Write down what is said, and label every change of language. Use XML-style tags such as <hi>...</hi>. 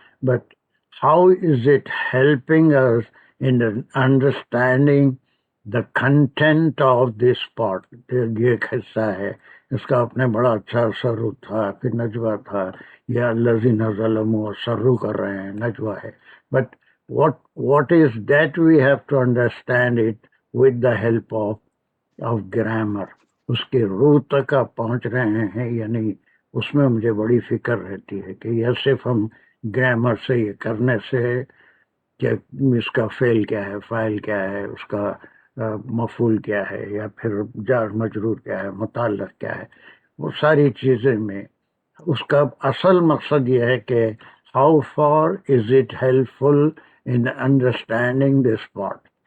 <en>But how is it helping us in understanding the content of this part؟</en> <ur>یہ ایک حصہ ہے، اس کا اپنے بڑا اچھا سرو تھا، پھر نجوہ تھا، یا الذین ظلموا سرو کر رہے ہیں، نجوہ ہے.</ur> <en>But what is that we have to understand it with the help of grammar.</en> <ur>اس کے روح تک آپ پہنچ رہے ہیں یا نہیں، اس میں مجھے بڑی فکر رہتی ہے کہ یہ صرف ہم گرامر سے یہ کرنے سے کہ اس کا فعل کیا ہے، فاعل کیا ہے، اس کا مفعول کیا ہے، یا پھر جار مجرور کیا ہے، متعلق کیا ہے، وہ ساری چیزیں میں اس کا اصل مقصد یہ ہے کہ</ur> <en>How far is it helpful in understanding this part.</en>